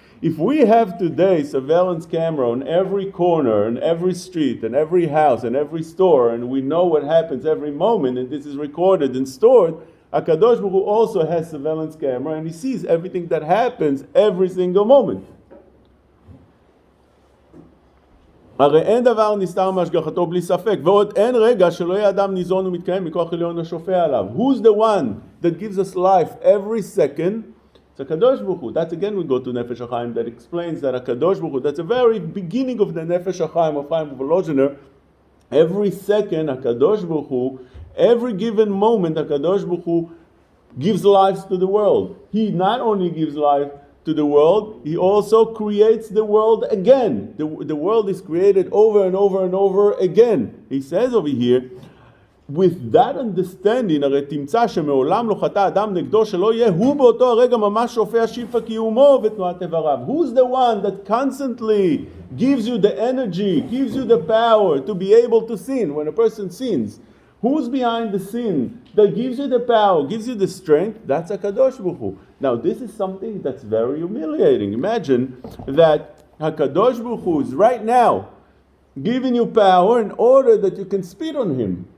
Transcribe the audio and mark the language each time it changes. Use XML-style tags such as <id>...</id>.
<en>If we have today surveillance camera on every corner, and every street, and every house, and every store, and we know what happens every moment, and this is recorded and stored, HaKadosh Baruch Hu also has surveillance camera, and he sees everything that happens every single moment.</en> <he>הרי אין דבר נסתר מהשגחתו בלי ספק, ועוד אין רגע שלא יהיה אדם ניזון ומתקיים מכוח עליון השופע עליו.</he> <en>Who's the one that gives us life every second? It's HaKadosh Baruch Hu. That's again we go to Nefesh HaChaim that explains that HaKadosh Baruch Hu, that's the very beginning of the Nefesh HaChaim of Chaim Volozhiner. Every second HaKadosh Baruch Hu, every given moment HaKadosh Baruch Hu gives life to the world. He not only gives life to the world, he also creates the world again. The world is created over and over and over again.</en> <he>He says over here, with that understanding, הרי תמצא שמעולם לא חטא אדם נגדו שלא יהיה הוא באותו הרגע ממש שופע שפע קיומו ותנועת איבריו.</he> <en>Who's the one that constantly gives you the energy, gives you the power to be able to sin when a person sins? Who's behind the sin that gives you the power, gives you the strength? That's HaKadosh Baruch Hu. Now this is something that's very humiliating. Imagine that HaKadosh Baruch Hu is right now giving you power in order that you can spit on him.</en>